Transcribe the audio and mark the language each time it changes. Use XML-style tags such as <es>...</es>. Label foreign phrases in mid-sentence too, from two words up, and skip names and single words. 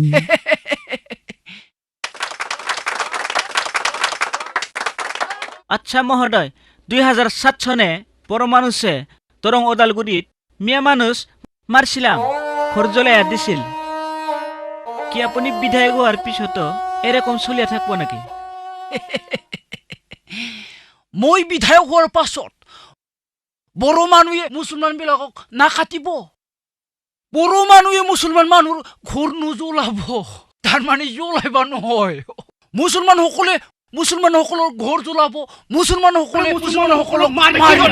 <bn>আচ্ছা মহোদয় 2007 সনে পরমাণুসে তরং ওদালগুড়িত মিয়া মানুষ মারছিলাম খরজলাইয়া দিছিল কি আপনি বিধায়ক হওয়ার পিছতো এরকম চলিয়া থাকবো নাকি</bn> <as>মই বিধায়ক হওয়ার পাছত বড় মানুহে মুসলমান বিলাকক না কাটিব বড় মানুহে মুছলমান মানুহৰ ঘৰ নোজ্বলাব তাৰমানে জ্বলাইবা নহয় মুছলমানসকলৰ ঘৰ জ্বলাব মুছলমানসকলক মাৰিব</as>